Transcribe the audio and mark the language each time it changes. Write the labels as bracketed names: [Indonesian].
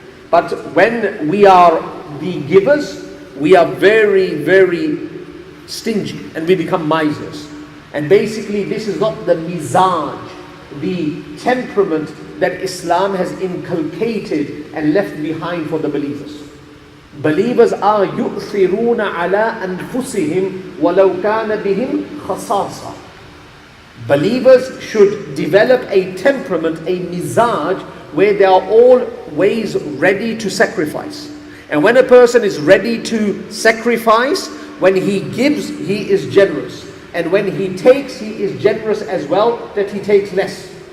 [English] But when we are the givers, we are very, very stingy and we become misers. And basically this is not the mizaj, the temperament that Islam has inculcated and left behind for the believers. Believers are [Arabic] يُؤْثِرُونَ عَلَىٰ أَنفُسِهِمْ وَلَوْ كَانَ بِهِمْ خَصَاصَةٌ. [English] Believers should develop a temperament, a mizaj, where they are always ready to sacrifice. And when a person is ready to sacrifice, when he gives, he is generous. And when he takes, he is generous as well, that he takes less.